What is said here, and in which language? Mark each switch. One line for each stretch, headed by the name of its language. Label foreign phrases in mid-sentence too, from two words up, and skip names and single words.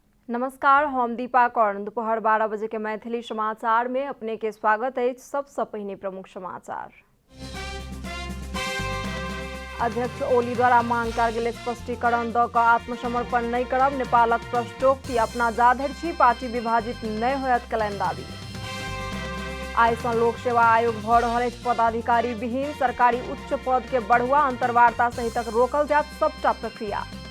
Maithili: नमस्कार, हम दीपा कौर। दोपहर 12 बजे के मैथिली समाचार में अपने के स्वागत है। सबसे पहले प्रमुख समाचार। अध्यक्ष ओली द्वारा मांग कयल गेल स्पष्टीकरण द क आत्मसमर्पण नहीं करब। नेपालक प्रश्नोक्ति अपना जाधरि छी, पार्टी विभाजित नहीं होयत कयलनि दावी। आइ सँ लोक सेवा आयोग भ रहल अछि पदाधिकारी विहीन। सरकारी उच्च पद के बढ़ुआ अंतर्वार्ता सहितक रोकल जायत सबटा प्रक्रिया।